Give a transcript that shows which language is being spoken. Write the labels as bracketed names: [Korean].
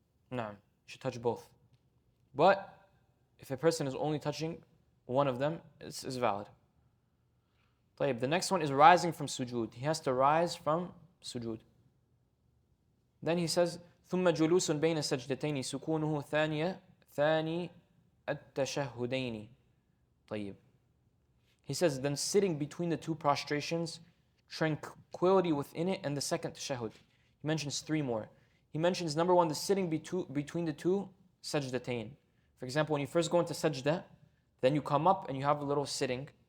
[English] No, you should touch both. But if a person is only touching one of them, it's valid. طيب, the next one is rising from sujood. He has to rise from sujood. Then he says, [Arabic] ثم جلوس بين سجدتين سكونه ثاني التشهدين. طيب. [English] He says, then sitting between the two prostrations, tranquility within it, and the second tashahhud. He mentions three more. He mentions number one, the sitting between the two sajdatain. For example, when you first go into sajda, then you come up and you have a little sitting.